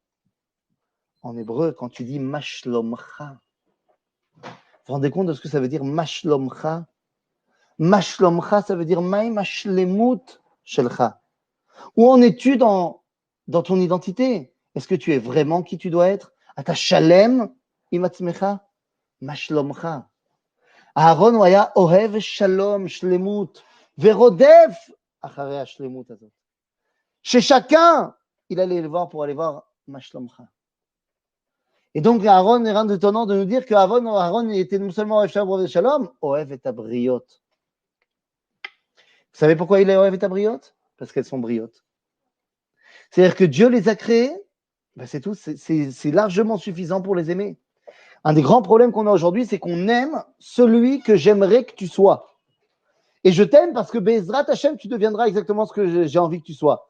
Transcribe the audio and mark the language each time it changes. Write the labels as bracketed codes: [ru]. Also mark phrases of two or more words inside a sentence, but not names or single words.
[fr] En hébreu, quand tu dis mashlomcha, vous vous rendez compte de ce que ça veut dire mashlomcha? Mashlomcha, ça veut dire [he] מאי שלמות שלך. [fr] Où en es-tu dans ton identité? Est-ce que tu es vraiment qui tu dois être? [he] אתה שלם עם עצמך? מה שלומך. אהרן היה אוהב שלום שלמות ורודף אחרי שלמות הזאת. [fr] Chez chacun, il allait le voir pour aller voir mashlomcha. Et donc Aaron est rien d'étonnant de nous dire que Aaron était non seulement [he] אוהב שלום, אוהב את הבריות. [fr] Vous savez pourquoi il est [he] אוהב את הבריות? [fr] Parce qu'elles sont briotes. C'est-à-dire que Dieu les a créées, ben c'est tout, c'est largement suffisant pour les aimer. Un des grands problèmes qu'on a aujourd'hui, c'est qu'on aime celui que j'aimerais que tu sois. Et je t'aime parce que [he] בעזרת השם, [fr] tu deviendras exactement ce que j'ai envie que tu sois.